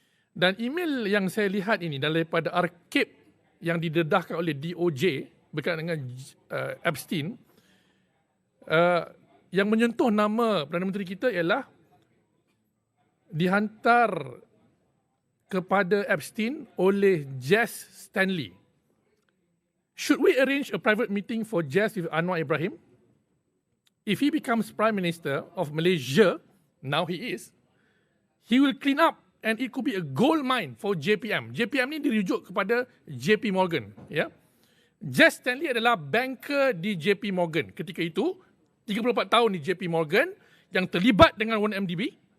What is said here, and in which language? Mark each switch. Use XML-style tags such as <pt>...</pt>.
<ms>Dan email yang saya lihat ini daripada arkib yang didedahkan oleh DOJ berkaitan dengan Epstein, yang menyentuh nama Perdana Menteri kita ialah dihantar kepada Epstein oleh Jas Stanley.</ms> <en>Should we arrange a private meeting for Jas with Anwar Ibrahim? If he becomes Prime Minister of Malaysia, now he is, he will clean up and it could be a gold mine for JPM.</en> <ms>JPM ni dirujuk kepada JP Morgan. Ya. Jas Stanley adalah banker di JP Morgan ketika itu, 34 tahun di JP Morgan yang terlibat dengan 1MDB.</ms>